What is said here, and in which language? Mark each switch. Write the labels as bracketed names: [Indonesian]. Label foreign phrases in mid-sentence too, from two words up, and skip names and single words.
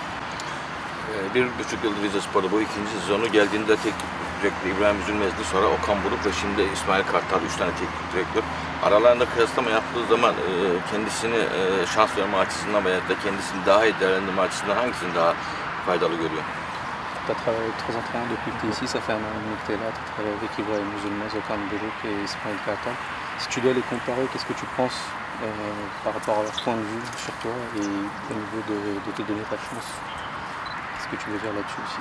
[Turkish] 1,5 yıl Rizespor'da bu ikinci sezonu geldiğinde teknik direktör İbrahim Üzülmez'di, sonra Okan Buruk ve şimdi İsmail Kartal, 3 tane teknik direktör. Aralarında kıyaslama yaptığı zaman kendisini şans verme açısından veya da kendisini daha iyi değerlendirme açısından hangisini daha faydalı görüyor? [French] Tu as travaillé avec 3 entraîneurs depuis que tu es ici, ça fait un an et demi que tu es là, tu as travaillé avec Ibrahim Üzülmez, Okan Buruk et Ismail Kartal. Si tu dois les comparer, qu'est-ce que tu penses par rapport à leur point de vue sur toi et au niveau de te donner ta chance? Qu'est-ce que tu veux dire là-dessus aussi?